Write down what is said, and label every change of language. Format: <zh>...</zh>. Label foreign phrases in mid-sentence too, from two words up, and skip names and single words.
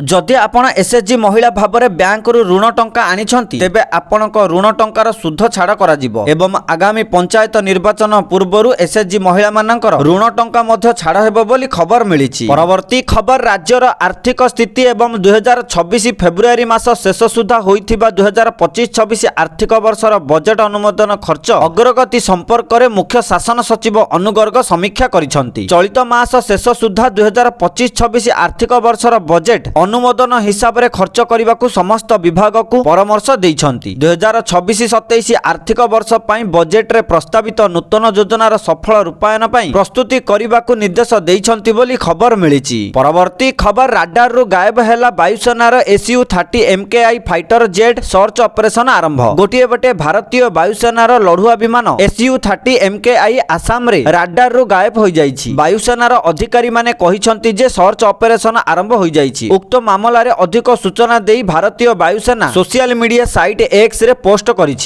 <or>ଯଦି ଆପଣ ଏସଏଚଜି ମହିଳା ଭାବରେ ବ୍ୟାଙ୍କ ରୁ ଋଣ ଟଙ୍କା ଆଣିଛନ୍ତି ତେବେ ଆପଣଙ୍କ ଋଣ ଟଙ୍କାର ସୁଧ ଛାଡ଼ କରାଯିବ ଏବଂ ଆଗାମୀ ପଞ୍ଚାୟତ ନିର୍ବାଚନ ପୂର୍ବରୁ ଏସଏଚଜି ମହିଳା ମାନଙ୍କର ଋଣ ଟଙ୍କା ମଧ୍ୟ ଛାଡ଼ ହେବ ବୋଲି ଖବର ମିଳିଛି। ପରବର୍ତ୍ତୀ ଖବର ରାଜ୍ୟର ଆର୍ଥିକ ସ୍ଥିତି ଏବଂ 2026 ଫେବୃଆରୀ ମାସ ଶେଷ ସୁଦ୍ଧା ହୋଇଥିବା 2025-26 ଆର୍ଥିକ ବର୍ଷର ବଜେଟ ଅନୁମୋଦନ ଖର୍ଚ୍ଚ ଅଗ୍ରଗତି ସମ୍ପର୍କ ମେଁ ମୁଖ୍ୟ ଶାସନ ସଚିବ ଅନୁଗର୍ଗ ସମୀକ୍ଷା କରିଛନ୍ତି। ଚଳିତ ମାସ ଶେଷ ସୁଦ୍ଧା 2025-26 ଆର୍ଥିକ ବର୍ଷର ବଜେଟ ଅନୁମୋଦନ ହିସାବ ରେ ଖର୍ଚ୍ଚ କରିବାକୁ ସମସ୍ତ ବିଭାଗ କୁ ପରାମର୍ଶ ଦେଇଛନ୍ତି। 2026-27 ଆର୍ଥିକ ବର୍ଷ ପାଇଁ ବଜେଟ ରେ ପ୍ରସ୍ତାବିତ ନୂତନ ଯୋଜନାର ସଫଳ ରୂପାୟନ ପାଇଁ ପ୍ରସ୍ତୁତି କରିବାକୁ ନିର୍ଦ୍ଦେଶ ଦେଇଛନ୍ତି ବୋଲି ଖବର ମିଳିଛି। ପରବର୍ତ୍ତୀ ଖବର ରାଡାର ରୁ ଗାୟବ ହେଲା ବାୟୁସେନାର SU-30 MKI</or> <en>fighter jet search operation</en> <or>आरंभ। ଗୋଟିଏ ବଟେ ଭାରତୀୟ ବାୟୁସେନାର ଲଢୁଆ ବିମାନ SU-30 MKI ଆସାମ ରେ ରାଡାର ରୁ ଗାୟବ ହୋଇ ଯାଇଛି। ବାୟୁସେନାର ଅଧିକାରୀ ମାନେ କହିଛନ୍ତି ଯେ</or> <en>search operation</en> <or>ଆରମ୍ଭ ହୋଇ ଯାଇଛି। ଉକ୍ତ ମାମଲା ରେ ଅଧିକ ସୂଚନା ଦେଇ ଭାରତୀୟ ବାୟୁସେନା</or> <en>social media site</en> <or>ଏକ୍ସ ରେ ପୋଷ୍ଟ କରିଛି।</or>